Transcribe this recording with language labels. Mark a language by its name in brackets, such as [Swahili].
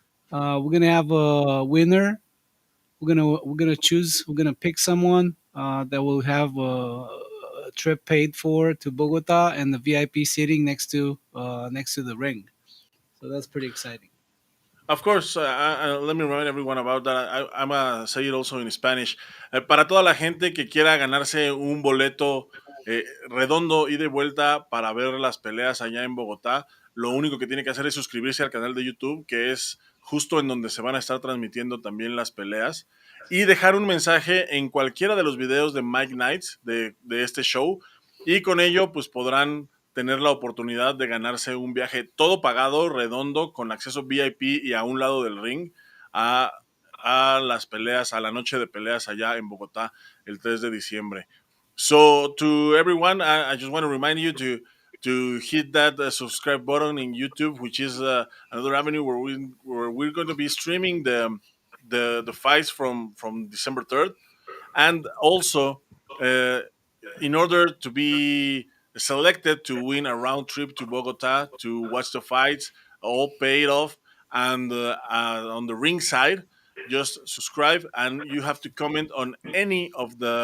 [English] We're gonna have a winner. We're gonna pick someone that will have a trip paid for to Bogota and the VIP seating next to the ring. So that's pretty exciting. Of course, let me remind everyone about that. I'm gonna say it also in Spanish. [Spanish] Para toda la gente que quiera ganarse un boleto redondo y de vuelta para ver las peleas allá en Bogotá, lo único que tiene que hacer es suscribirse al canal de YouTube, que es justo en donde se van a estar transmitiendo también las peleas, y dejar un mensaje en cualquiera de los videos de Mike Knights de este show, y con ello pues podrán tener la oportunidad de ganarse un viaje todo pagado, redondo, con acceso VIP y a un lado del ring a, a las peleas, a la noche de peleas allá en Bogotá el 3 de diciembre. [English] So to everyone, I just want to remind you to hit that subscribe button in YouTube, which is another avenue where we're going to be streaming the fights from December 3rd, and also uh, in order to be selected to win a round trip to Bogota to watch the fights, all paid off, and on the ring side, just subscribe, and you have to comment on any of